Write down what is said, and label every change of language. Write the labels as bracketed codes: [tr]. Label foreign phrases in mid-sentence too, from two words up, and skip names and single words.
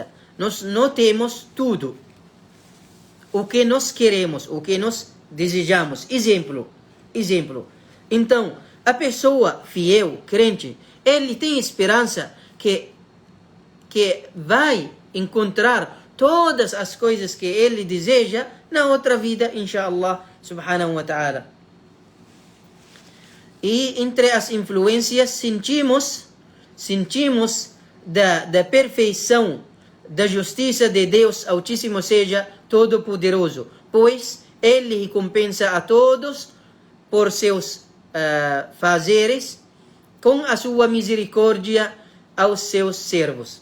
[pt] Nós não temos tudo o que nós queremos, o que nós desejamos. Exemplo. Então, a pessoa fiel, crente, ele tem esperança que vai encontrar todas as coisas que ele deseja na outra vida, [ar] إن شاء الله، سبحانه وتعالى. [pt] E entre as influências sentimos da perfeição da justiça de Deus Altíssimo seja Todo-Poderoso, pois ele recompensa a todos por seus fazeres com a sua misericórdia aos seus servos.